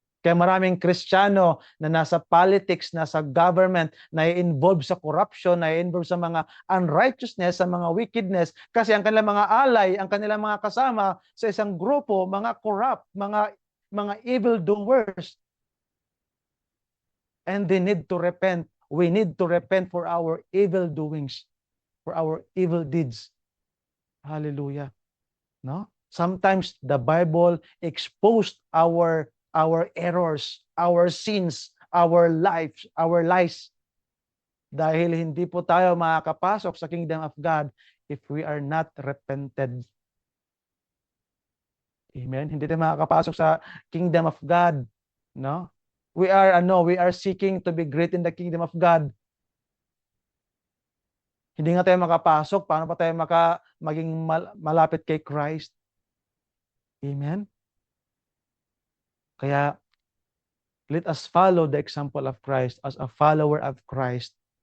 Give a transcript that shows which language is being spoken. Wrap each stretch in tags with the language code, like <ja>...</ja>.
<tl>Kaya maraming Kristiyano na nasa politics, nasa government, na i-involve sa corruption, na i-involve sa mga unrighteousness, sa mga wickedness, kasi ang kanilang mga alay, ang kanilang mga kasama sa isang grupo, mga corrupt, mga evil doers.</tl> <en>And they need to repent. We need to repent for our evil doings, for our evil deeds. Hallelujah. No? Sometimes the Bible exposed our errors, our sins, our lies.</en> <tl>Dahil hindi po tayo makakapasok sa kingdom of God</tl> <en>if we are not repented. Amen.</en> <tl>Hindi tayo makakapasok sa kingdom of God, no?</tl> <en>We are seeking to be great in the kingdom of God.</en> <tl>Hindi nga tayo makapasok, paano pa tayo maging malapit kay Christ? Amen.</tl> <en>Kaya let us follow the example of Christ as a follower of Christ.</en>